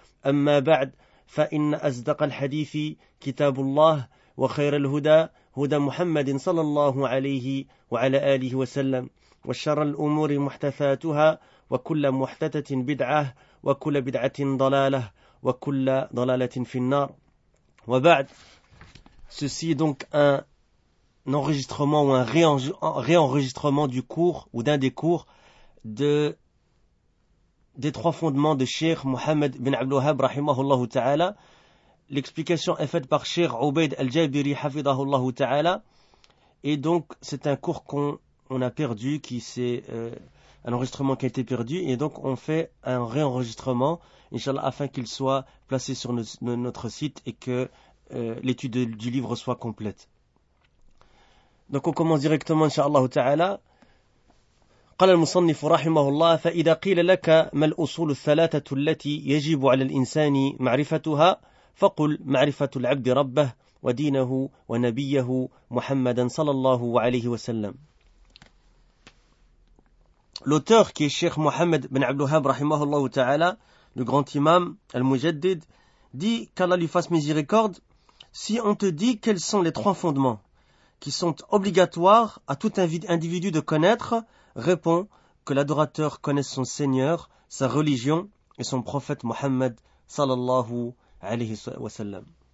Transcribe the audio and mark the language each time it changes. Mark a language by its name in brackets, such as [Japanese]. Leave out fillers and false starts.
[Arabic] أما بعد فإن أصدق الحديث كتاب الله وخير الهدى هدى محمد صلى الله عليه وعلى آله وسلم وشر الأمور محدثاتها وكل محدثة بدعة وكل بدعة ضلالة وكل ضلالة في النار وبعد [French] ceci est donc un enregistrement ou un réenregistrement du cours ou d'un des cours de des trois fondements de Cheikh Mohamed bin Abdul Wahhab rahimahullah ta'ala. L'explication est faite par Cheikh Obeid Al-Jabiri hafidahullah ta'ala. Et donc c'est un cours qu'on a perdu, qui c'est un enregistrement qui a été perdu, et donc on fait un réenregistrement inchallah afin qu'il soit placé sur notre site et que l'étude du livre soit complète. Donc on commence directement inchallah ta'ala. [Arabic] قال المصنف رحمه الله فإذا قيل لك ما الأصول الثلاثة التي يجب على الإنسان معرفتها فقل معرفة العبد ربه ودينه ونبيه محمدا صلى الله عليه وسلم. [French] L'auteur qui est Cheikh Mohamed bin Abdul Wahhab [Arabic] رحمه الله تعالى, [French] le grand imam al-Mujaddid, dit qu'Allah lui fasse miséricorde, si on te dit quels sont les trois fondements qui sont obligatoires à tout individu de connaître, répond que l'adorateur connaisse son Seigneur, sa religion et son prophète Mohammed sallallahu alayhi wa sallam.